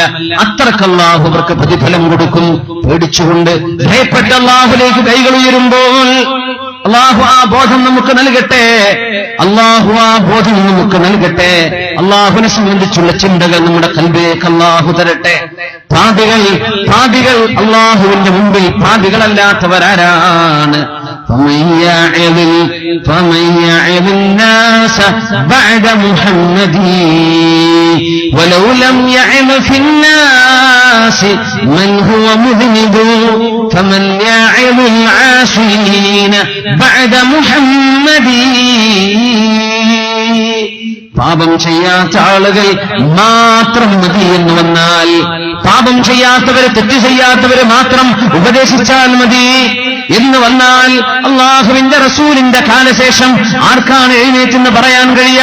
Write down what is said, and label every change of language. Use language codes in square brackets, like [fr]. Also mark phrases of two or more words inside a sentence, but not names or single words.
[ml] അത്രക്ക് അല്ലാഹു അവർക്ക് പ്രതിഫലം കൊടുക്കും. പേടിച്ചുകൊണ്ട് ഭയപ്പെട്ട് അല്ലാഹുവിലേക്ക് കൈകൾ ഉയരുമ്പോൾ അല്ലാഹു ആ ബോധം നമുക്ക് നൽകട്ടെ. അല്ലാഹുവിനെ സംബന്ധിച്ചുള്ള ചിന്തകൾ നമ്മുടെ ഖൽബിലേക്ക് അല്ലാഹു തരട്ടെ. പാപികൾ അല്ലാഹുവിന്റെ മുമ്പിൽ പാപികളല്ലാത്തവരാരാണ്? [ar] فمن يعظ الناس بعد محمد ولو لم يعظ في الناس من هو مذنب فمن يعظ العاصين بعد محمد. [ml] പാപം ചെയ്യാത്ത ആളുകൾ മാത്രം മതി എന്ന് വന്നാൽ, പാപം ചെയ്യാത്തവര്, തെറ്റ് ചെയ്യാത്തവര് മാത്രം ഉപദേശിച്ചാൽ മതി എന്ന് വന്നാൽ, അല്ലാഹുവിന്റെ റസൂലിന്റെ കാലശേഷം ആർക്കാണ് എഴുന്നേറ്റെന്ന് പറയാൻ കഴിയുക?